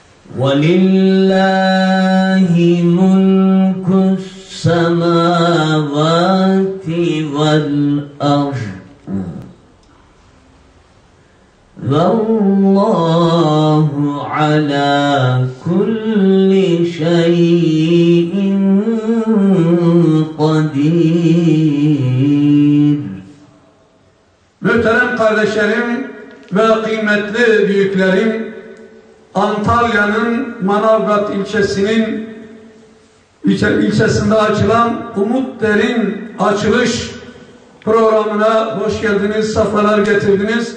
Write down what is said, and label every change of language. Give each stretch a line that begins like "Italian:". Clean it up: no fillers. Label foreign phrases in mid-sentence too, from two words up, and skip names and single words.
Arabic: وَلِلَّهِ مُلْكُ السَّمَاوَاتِ وَالْأَرْضِ وَاللّٰهُ عَلَى كُلِّ شَيْءٍ قَدِيرٌ.
Turkish: Muhterem kardeşlerim ve kıymetli büyüklerim, Antalya'nın Manavgat ilçesinde açılan Umut Derin açılış programına hoş geldiniz, sefalar getirdiniz.